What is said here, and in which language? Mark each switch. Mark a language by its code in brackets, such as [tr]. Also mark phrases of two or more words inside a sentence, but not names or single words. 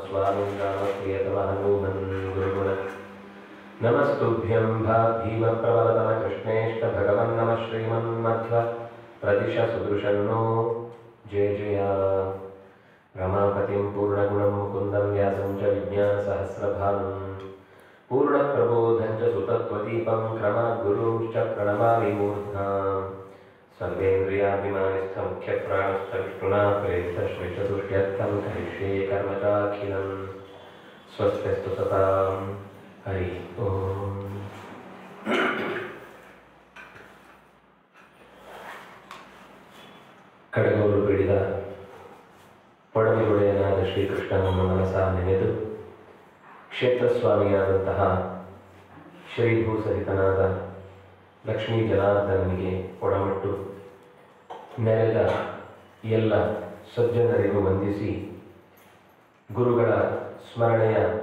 [sa] स्वामी रामप्रियतमः हनुमन् गुरुगुण नमस्तुभ्यं भीमप्रवरतम कृष्णेष्ट भगवन् नमः श्रीमन्मध्व प्रदिश सुदृशन्नो जय जय रमापतिं पूर्णगुणं मुकुन्दं व्यासं च विज्ञानसहस्रभानुं पूर्णप्रबोधं च सुतत्वदीपं क्रमाद्गुरुंश्च प्रणमामि मूर्ध्ना सर्वेन्द्रियाभिमानिस्थमुख्यप्राणश्च विष्णुना प्रेरितश्रीचतुष्टयर्थं करिष्ये कर्म चाखिलं स्वस्त्यस्तु सतां हरि ओम। [kn] ಕಡಗೋಲು ಬಿಡಿದ ಪೊಡಮೆಗೊಡೆಯನಾದ ಶ್ರೀಕೃಷ್ಣನನ್ನು ಮನಸ ನೆನೆದು ಕ್ಷೇತ್ರಸ್ವಾಮಿಯಾದಂತಹ ಶ್ರೀಭೂಸಹಿತನಾದ ಲಕ್ಷ್ಮೀ ಜನಾರ್ದನನಿಗೆ ಒಡಮಟ್ಟು ನೆರೆದ ಎಲ್ಲ ಸಜ್ಜನರಿಗೂ ವಂದಿಸಿ ಗುರುಗಳ ಸ್ಮರಣೆಯ